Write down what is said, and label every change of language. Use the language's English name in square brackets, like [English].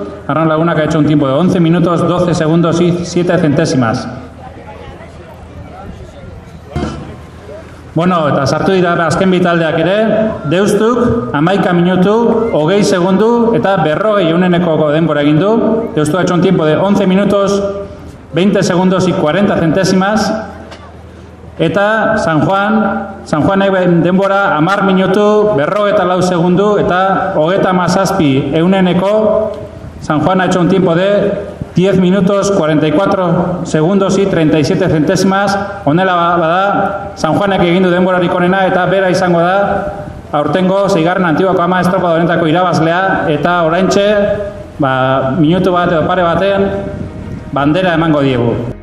[Spanish] Arraun Lagunak ha hecho un tiempo de 11 minutos, 12 segundos y 7 centésimas. [Basque] Bueno, eta sartu dira azken bitaldeak ere, Deustuk, 11 minutu, 20 segundu, eta 40 uneneko denbora egin du. [Spanish] Deustuk ha hecho un tiempo de 11 minutos, 20 segundos y 40 centésimas. [Basque] Eta San Juanek denbora 10 minutu, 44 segundu, eta 37 uneneko. [Spanish] San Juan ha hecho un tiempo de 10 minutos, 44 segundos y 37 centésimas. [Basque] Honela bada, San Juanek egin du denborarik onena eta bera izango da aurtengo 6. Antiguako ama estropada honetako irabazlea, eta oraintxe, minutu bat edo pare batean bandera emango diegu.